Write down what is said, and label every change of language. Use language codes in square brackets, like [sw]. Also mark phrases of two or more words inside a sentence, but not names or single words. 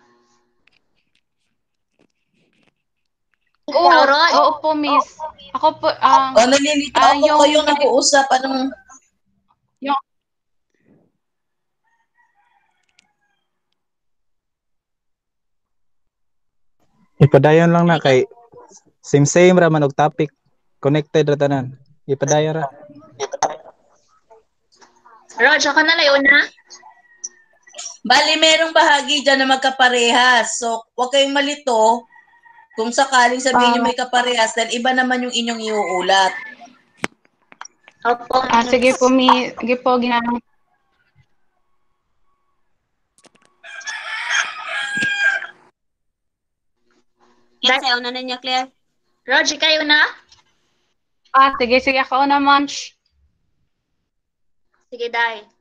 [tl] Rog. oo po, Miss. Ako po, Nalilito ako yung- kayong nag-uusap. Anong... [ceb] Ipadayon lang na kay same ra man og topic. Connected ra tanan. Ipadayon ra. Rog, ako na layo na. [tl] Bali, merong bahagi dyan na magkaparehas. So, huwag kayong malito kung sakaling sabihin niyo may kaparehas, then iba naman yung inyong iuulat. Opo. sige po, sige po, ginamit. [ceb] Yan sa'yo na niya, Claire. [tl] Rog, kayo na? Sige, ako naman. Sige, Day.